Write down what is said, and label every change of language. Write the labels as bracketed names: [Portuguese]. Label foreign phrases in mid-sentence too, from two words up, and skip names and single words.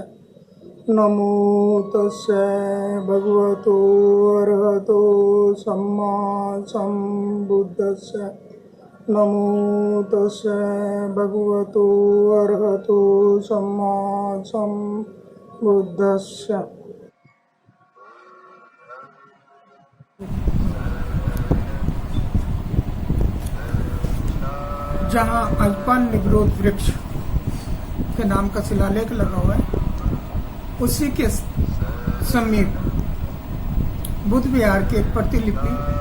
[Pali] नमो तस्से भगवतो अरहतो सम्मा सम्बुद्धस्से। नमो तस्से भगवतो अरहतो सम्मा सम्बुद्धस्से। [Hindi] जहाँ अल्पान निग्रोध वृक्ष के नाम का शिलालेख लगा हुआ है, उसी के समीप बुद्ध विहार की एक प्रतिलिपि,